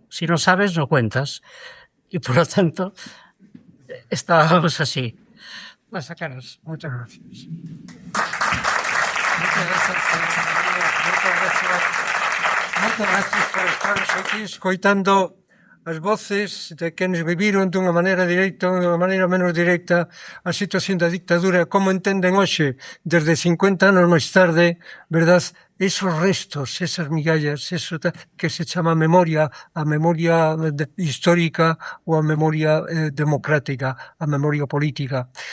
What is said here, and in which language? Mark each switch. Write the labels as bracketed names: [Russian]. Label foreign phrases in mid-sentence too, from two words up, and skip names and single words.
[Spanish] Si no sabes, no cuentas. Y por lo tanto, estábamos así. Vas a sacaros. Muchas gracias. Muchas gracias por estar aquí [Galician] escoitando as voces de quenes viviron dunha maneira directa ou dunha maneira menos directa a situación da dictadura, como entenden hoxe, desde 50 anos máis tarde, verdad, esos restos, esas migallas, eso que se chama memoria, a memoria histórica ou a memoria democrática, a memoria política.